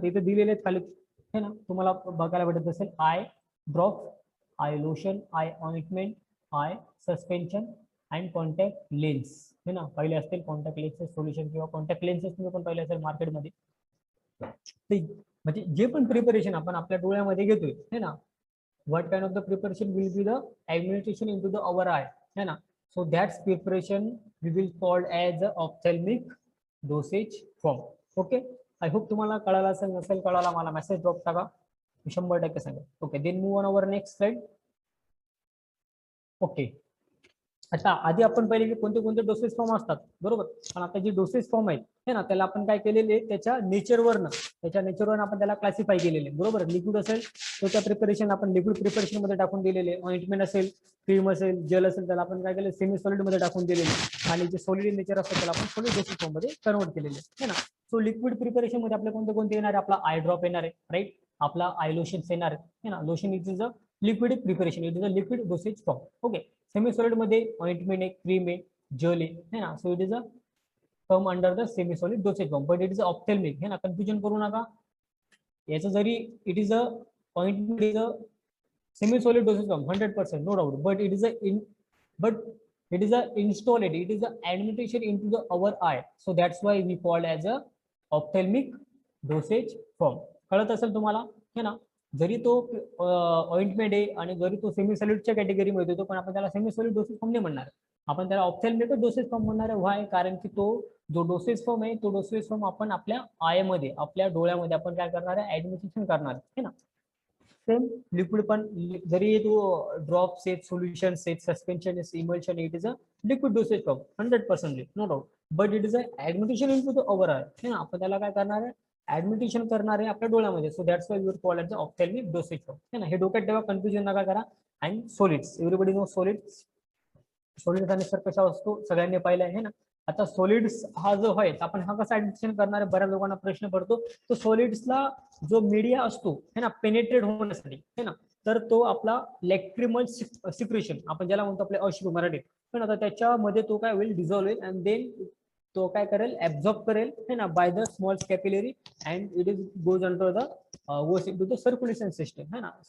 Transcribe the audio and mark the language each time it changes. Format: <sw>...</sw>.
<mr>तिथे दिलेले आहेत खाली, है ना, तुम्हाला बघायला भेटत असेल. I drop, I lotion, I ointment, I suspension and contact lens, है ना. पहिले असतील कॉन्टॅक्ट लेन्सेस सोल्युशन किंवा कॉन्टॅक्ट लेन्सेस तुम्ही पण पहिले असेल मार्केटमध्ये. म्हणजे जे पण प्रिपरेशन आपण आपल्या डोळ्यामध्ये घेतोय, है ना,</mr> <en>what kind of the preparation will be the administration into the our eye, है ना. So that's preparation we will called as the ophthalmic dosage form. Okay, I hope</en> <mr>तुम्हाला कळालं असेल. नसेल कळाला मला मेसेज ड्रॉप करा, 100% सांगा.</mr> <en>Okay, then move on our next slide.</en> <mr>Okay, आता आधी आपण पहिले कोणते कोणते डोसेज फॉर्म असतात, बरोबर. पण आता जे डोसेज फॉर्म आहेत, है ना, त्याला आपण काय केलेले, त्याच्या नेचरवरनं आपण त्याला क्लासिफाय केलेले, बरोबर. लिक्विड असेल तर त्या प्रिपरेशन आपण लिक्विड प्रिपरेशन मध्ये टाकून दिलेले, ऑइंटमेंट असेल, क्रीम असेल, जेल असेल, त्याला आपण काय केलं, सेमी सॉलिड मध्ये टाकून दिलेले, आणि जे सॉलिड नेचर असतं त्याला आपण सॉलिड डोसेज फॉर्म मध्ये कन्वर्ट केलेले, है ना. सो लिक्विड प्रिपरेशन मध्ये आपले कोणते कोणते येणार आहे, आपला आय ड्रॉप येणार आहे, राईट. आपला आय लोशन येणार आहे ना.</mr> <en>Lotion is is a liquid preparation, it is a liquid dosage form. Okay.</en> <mr>Semi solid मध्ये ऑइंटमेंट आहे, क्रीम आहे, जेल आहे ना.</mr> <en>So it is a come under the semi solid dosage form, but it is ophthalmic, है ना.</en> <mr>Confusion करू नका. याचं जरी</mr> <en>It is a ointment is a semi solid dosage form 100%, no doubt, but it is a installed, it is a administration into the our eye, so that's why we called as a ophthalmic dosage form.</en> <mr>कळत असेल तुम्हाला, है ना. जरी तो ointment आहे आणि जरी तो सेमी सॉलिडच्या कॅटेगरीमध्ये येतो, पण आपण त्याला सेमी सॉलिड डोसेज फॉर्म नाही म्हणणार, आपण त्याला ऑप्थॅल्मिक डोसेज फॉर्म म्हणणार आहे. व्हाय? कारण की तो जो डोसेज फॉर्म आहे, तो डोसेज फॉर्म आपण आपल्या आयमध्ये, आपल्या डोळ्यामध्ये आपण काय करणार आहे, ऍडमिनिस्ट्रेशन करणार आहे ना. सेम लिक्विड पण जरी तो ड्रॉप्स आहेत, सोल्युशन्स आहेत, सस्पेन्शन आहे,</mr> <en>Emulsion, it is a liquid dosage form 100%, no doubt, but it is a administration into the over eye, है ना.</en> <mr>आपण त्याला काय करणार आहे, ऍडमिनिस्ट्रेशन करणार आहे आपल्या डोळ्यामध्ये.</mr> <en>So that's why we call at the ophthalmic dosage form, है ना.</en> <mr>हे डोक्यात ठेवा, कन्फ्युजन नका करा.</mr> <en>And solids, everybody know solids.</en> <mr>Solids आणि सर कशा असतो सगळ्यांनी पाहिलं आहे ना. आता सॉलिड्स हा जो आहे, आपण हा कसा ऍडमिनिस्ट्रेशन करणार आहे, बऱ्याच लोकांना प्रश्न पडतो. तो सॉलिड्सला जो मीडिया असतो, है ना, पेनेट्रेट होण्यासाठी, है ना, तर तो आपला लॅक्रिमल सिक्रेशन आपण ज्याला म्हणतो आपले अश्रू मराठीत, पण आता त्याच्यामध्ये तो काय होईल, डिझॉल्व होईल,</mr> <en>and then</en> <mr>तो काय करेल, ऍब्झॉर्ब करेल, है ना,</mr> <en>by the small capillary, and it is goes under the goes into the circulation system,</en> <mr>है ना.</mr>